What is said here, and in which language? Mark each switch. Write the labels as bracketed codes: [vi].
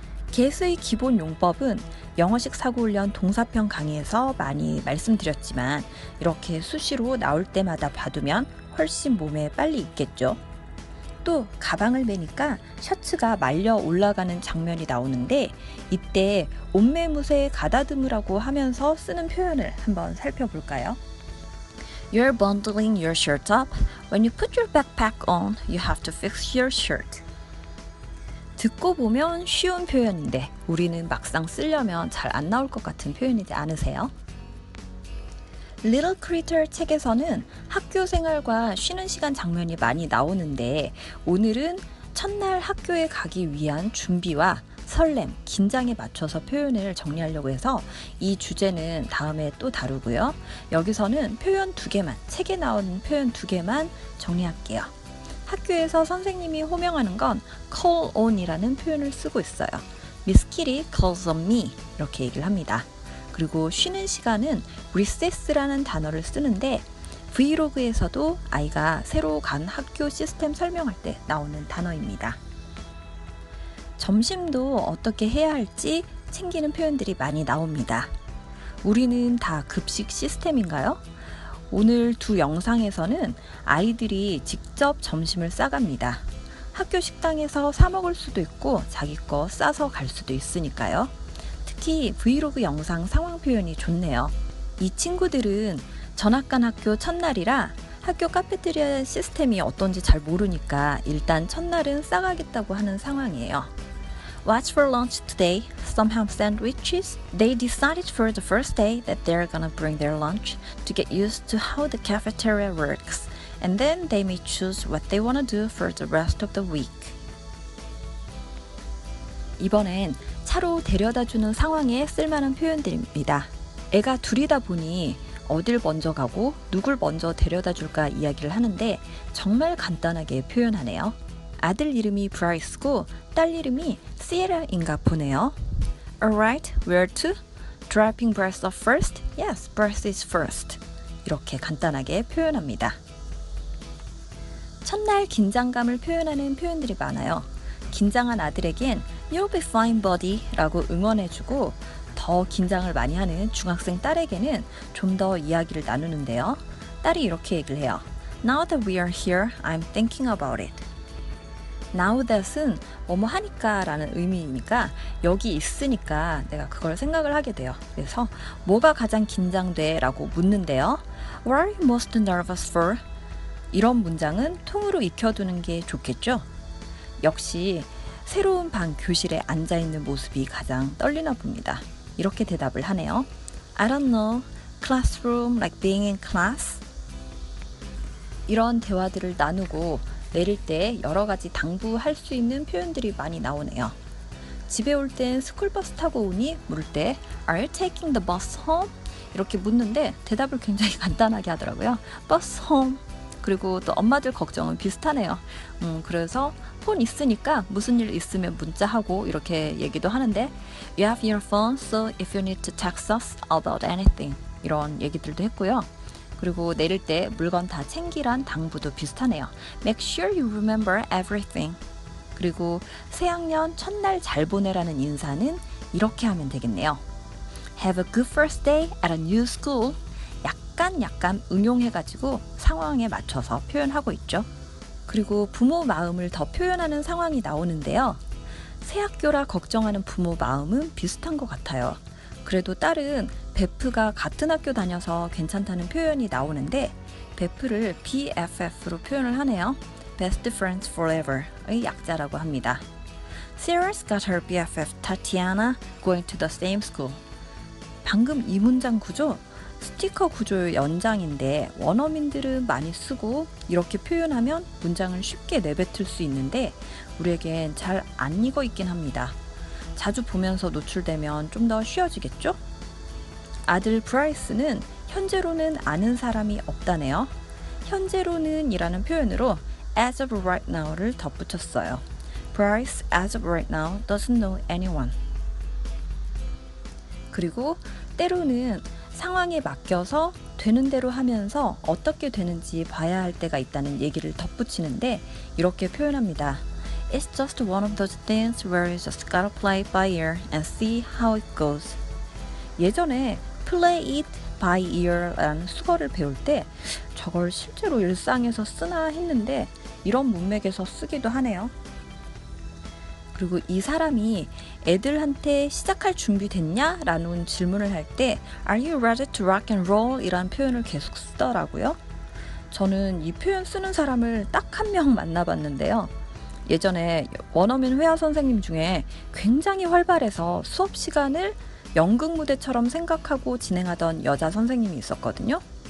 [ko] get의 기본 용법은 영어식 사고훈련 동사편 강의에서 많이 말씀드렸지만 이렇게 수시로 나올 때마다 봐두면 훨씬 몸에 빨리 익겠죠. 또 가방을 매니까 셔츠가 말려 올라가는 장면이 나오는데 이때 옷매무새 가다듬으라고 하면서 쓰는 표현을 한번 살펴볼까요? [en] You're bundling your shirt up. When you put your backpack on, you have to fix your shirt. [ko] 듣고 보면 쉬운 표현인데 우리는 막상 쓰려면 잘 안 나올 것 같은 표현이지 않으세요? Little Critter 책에서는 학교 생활과 쉬는 시간 장면이 많이 나오는데 오늘은 첫날 학교에 가기 위한 준비와 설렘, 긴장에 맞춰서 표현을 정리하려고 해서 이 주제는 다음에 또 다루고요. 여기서는 표현 2개만, 책에 나오는 표현 2개만 정리할게요. 학교에서 선생님이 호명하는 건 [en] call on [ko] 이라는 표현을 쓰고 있어요. [en] Miss Kitty calls on me [ko] 이렇게 얘기를 합니다. 그리고 쉬는 시간은 recess라는 단어를 쓰는데 브이로그에서도 아이가 새로 간 학교 시스템 설명할 때 나오는 단어입니다. 점심도 어떻게 해야 할지 챙기는 표현들이 많이 나옵니다. 우리는 다 급식 시스템인가요? 오늘 두 영상에서는 아이들이 직접 점심을 싸갑니다. 학교 식당에서 사 먹을 수도 있고 자기 거 싸서 갈 수도 있으니까요. 특히 브이로그 영상 상황 표현이 좋네요. 이 친구들은 전학 간 학교 첫날이라 학교 카페테리아 시스템이 어떤지 잘 모르니까 일단 첫날은 싸가겠다고 하는 상황이에요. [en] What's for lunch today? Some ham sandwiches? They decided for the first day that they're gonna bring their lunch to get used to how the cafeteria works, and then they may choose what they wanna do for the rest of the week. [ko] 이번엔 차로 데려다주는 상황에 쓸만한 표현들입니다. 애가 둘이다 보니 어딜 먼저 가고 누굴 먼저 데려다줄까 이야기를 하는데 정말 간단하게 표현하네요. 아들 이름이 브라이스고 딸 이름이 시에라인가 보네요. [en] Alright, where to? Dropping breath off first? Yes, breath is first. [ko] 이렇게 간단하게 표현합니다. 첫날 긴장감을 표현하는 표현들이 많아요. 긴장한 아들에겐 [en] You'll be fine, buddy [ko] 라고 응원해주고 더 긴장을 많이 하는 중학생 딸에게는 좀 더 이야기를 나누는데요. 딸이 이렇게 얘기를 해요. [en] Now that we are here, I'm thinking about it. [ko] Now that은 뭐뭐 하니까 라는 의미이니까 여기 있으니까 내가 그걸 생각을 하게 돼요. 그래서 뭐가 가장 긴장돼? 라고 묻는데요. [en] What are you most nervous for? [ko] 이런 문장은 통으로 익혀두는 게 좋겠죠? 역시 새로운 반 교실에 앉아있는 모습이 가장 떨리나 봅니다. 이렇게 대답을 하네요. [en] I don't know. Classroom like being in class? [ko] 이런 대화들을 나누고 내릴 때 여러 가지 당부할 수 있는 표현들이 많이 나오네요. 집에 올 땐 스쿨버스 타고 오니? 물을 때 [en] Are you taking the bus home? [ko] 이렇게 묻는데 대답을 굉장히 간단하게 하더라고요. [en] Bus home. [ko] 그리고 또 엄마들 걱정은 비슷하네요. 그래서 폰 있으니까 무슨 일 있으면 문자하고 이렇게 얘기도 하는데 [en] You have your phone, so if you need to text us about anything [ko] 이런 얘기들도 했고요. 그리고 내릴 때 물건 다 챙기란 당부도 비슷하네요. [en] Make sure you remember everything. [ko] 그리고 새학년 첫날 잘 보내라는 인사는 이렇게 하면 되겠네요. [en] Have a good first day at a new school. [ko] 약간 응용해가지고 상황에 맞춰서 표현하고 있죠. 그리고 부모 마음을 더 표현하는 상황이 나오는데요. 새 학교라 걱정하는 부모 마음은 비슷한 것 같아요. 그래도 딸은 베프가 같은 학교 다녀서 괜찮다는 표현이 나오는데 베프를 BFF로 표현을 하네요. Best Friends Forever의 약자라고 합니다. [en] Sarah's got her BFF Tatiana going to the same school. [ko] 방금 이 문장 구조 스티커 구조의 연장인데 원어민들은 많이 쓰고 이렇게 표현하면 문장을 쉽게 내뱉을 수 있는데 우리에겐 잘 안 익어 있긴 합니다. 자주 보면서 노출되면 좀 더 쉬워지겠죠? 아들 브라이스는 현재로는 아는 사람이 없다네요. 현재로는 이라는 표현으로 [en] as of right now [ko] 를 덧붙였어요. [en] Bryce as of right now doesn't know anyone. [ko] 그리고 때로는 상황에 맡겨서 되는 대로 하면서 어떻게 되는지 봐야 할 때가 있다는 얘기를 덧붙이는데 이렇게 표현합니다. [en] It's just one of those things where you just gotta play it by ear and see how it goes. [ko] 예전에 [en] play it by ear [ko] 라는 수거를 배울 때 저걸 실제로 일상에서 쓰나 했는데 이런 문맥에서 쓰기도 하네요. 그리고 이 사람이 애들한테 시작할 준비 됐냐? 라는 질문을 할 때 [en] Are you ready to rock and roll? [ko] 이란 표현을 계속 쓰더라고요. 저는 이 표현 쓰는 사람을 딱 한 명 만나봤는데요. 예전에 원어민 회화 선생님 중에 굉장히 활발해서 수업 시간을 연극 무대처럼 생각하고 진행하던 여자 선생님이 있었거든요.